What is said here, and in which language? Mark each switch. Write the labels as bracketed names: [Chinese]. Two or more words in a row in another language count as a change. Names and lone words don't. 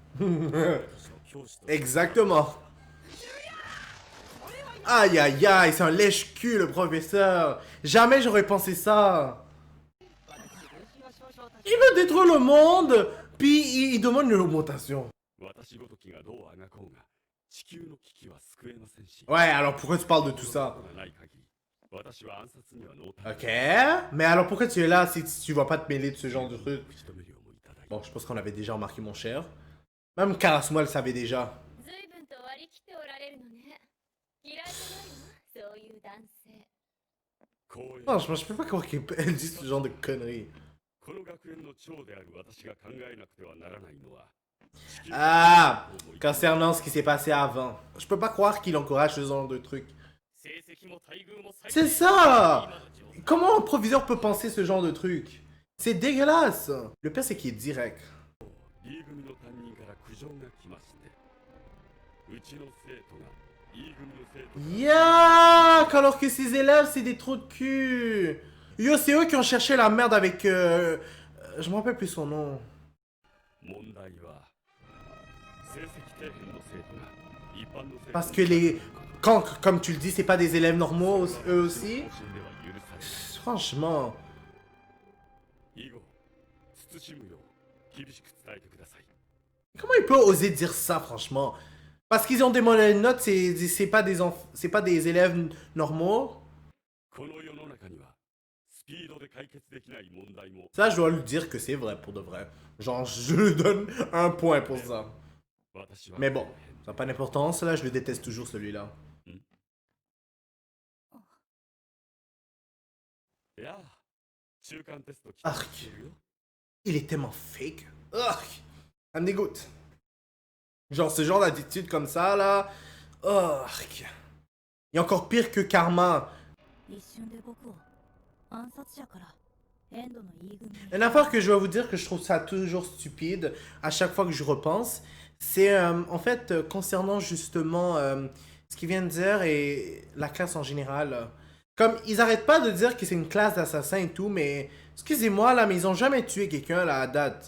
[French] Exactement. Aïe aïe aïe, c'est un lèche-cul le professeur. Jamais j'aurais pensé ça. Il veut détruire le monde, puis il demande une augmentation. [Japanese] 私ごときがどうあがこうが地球の危機は救えませんし [French] Ouais, alors pourquoi tu parles de tout ça? [Japanese] がない限り私は暗殺にはノータ [French] Ok, mais alors pourquoi tu es là si tu vas pas te mêler de ce genre de truc? [Japanese] 打ち止めるようもいただい [French] Bon, je pense qu'on avait déjà remarqué, mon cher. Même Karasuma le savait déjà. [Japanese] 随分と割り切っておられるのね。嫌いじゃないわ、そういう男性。光栄 [French] Non, je peux pas croire qu'elle dit ce genre de conneries. [Japanese] この学園の長である私が考えなくてはならないのは [French] Ah, concernant ce qui s'est passé avant. Je peux pas croire qu'il encourage ce genre de trucs. [Japanese] 成績も待遇も最 [French] C'est ça! Comment un proviseur peut penser ce genre de truc? C'est dégueulasse! Le pire, c'est qu'il est direct. [Japanese] E 組の担任から苦情が来ましてうちの生徒が E 組の生徒 [French] Yak! Alors que ses élèves, c'est des trous de cul! Yo, c'est eux qui ont cherché la merde avec... je me rappelle plus son nom. [Japanese] 問題は成績底辺の生徒が一般の生徒 [French] Parce que les... Quand, comme tu le dis, c'est pas des élèves normaux, eux aussi. [Japanese] 方針では許されない [French] Franchement. [Japanese] 以後慎むよう厳しく伝えてください [French] Comment il peut oser dire ça, franchement? Parce qu'ils ont des mauvaises notes, c'est pas des c'est pas des élèves normaux. [Japanese] この世の中にはスピードで解決できない問題も [French] Ça, je dois lui dire que c'est vrai, pour de vrai. Genre, je lui donne un point pour ça. [Japanese] 私は [French] Mais bon, ça n'a pas d'importance, là, je le déteste toujours, celui-là. [Japanese] いや中間テスト期 [French] Arc. [Japanese] 待してるよ [French] Il est tellement fake. Ugh. Ça me dégoûte. Genre, ce genre d'attitude comme ça, là. Ugh. Il est encore pire que Karma. [Japanese] 一瞬で僕を暗殺者からエンドの E 組へ [French] Une affaire que je vais vous dire que je trouve ça toujours stupide à chaque fois que je repense, c'est en fait concernant justement ce qu'ils viennent de dire et la classe en général. Comme ils arrêtent pas de dire que c'est une classe d'assassins et tout, mais excusez-moi là, mais ils ont jamais tué quelqu'un là à date.